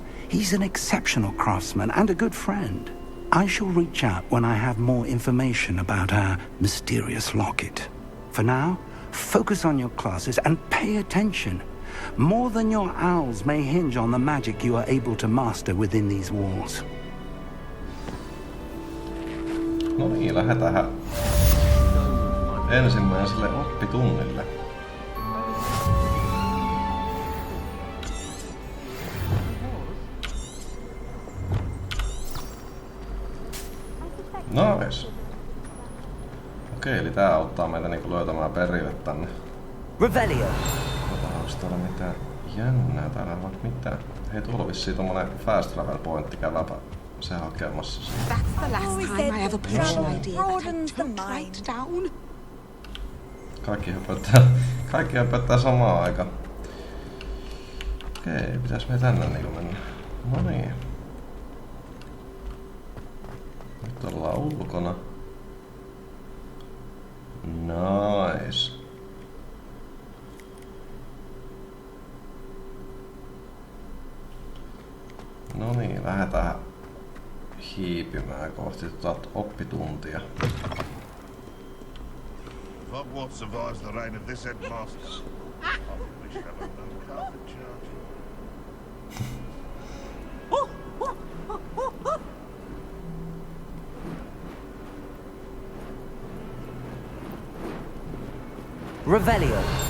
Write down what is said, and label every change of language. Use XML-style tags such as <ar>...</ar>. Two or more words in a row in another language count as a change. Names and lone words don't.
<en>He's an exceptional craftsman and a good friend. I shall reach out when I have more information about our mysterious locket. For now, focus on your classes and pay attention. More than your owls may hinge on the magic you are able to master within these walls.</en> <fi>No niin, lähdetään ensimmäiselle oppitunnille. Nice. Okei, eli tää auttaa meitä niinku löytämään perille tänne. Revelio. Onko täällä mitään jännää? Täällä ei vaikka mitään. Hei, tuolla on vissiin tommonen</fi> <en>fast travel</en> <fi>pointti, käydäänpä se hakemassa siitä.</fi> <en>That's the last time I ever pitched an idea that I took right down.</en> <fi>Kaikki höpöttää samaan aikaan. Okei, pitäis me tänne niinku mennä. No niin. Nyt ollaan ulkona. Nice. No niin, lähdetään hiipimään kohti oppituntia.</fi> <en>Hogwarts survives the reign of this headmaster. I think we should have a no-carpet charge. Revelio.</en>